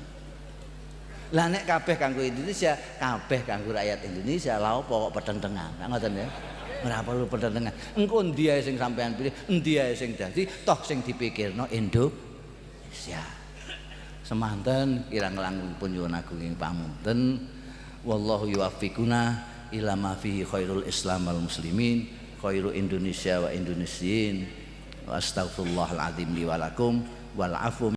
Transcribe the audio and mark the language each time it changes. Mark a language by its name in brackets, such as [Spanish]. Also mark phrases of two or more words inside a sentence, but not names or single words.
[Javanese] Lah nek kabeh kanggo Indonesia, kabeh kanggo rakyat Indonesia, lha apa kok petentengan? Ngoten ya. Ora perlu petentengan. Engko endi ae sing sampean pilih, endi ae sing dadi, toh sing dipikirno Indonesia. Semanten kirang langkungipun nyuwun agung ing pamunten. [Arabic] والله يوفقنا إلى ما فيه خير الإسلام والمسلمين، خير إندونيسيا والإندونيسيين. وأستغفر الله العظيم لي ولكم والعفو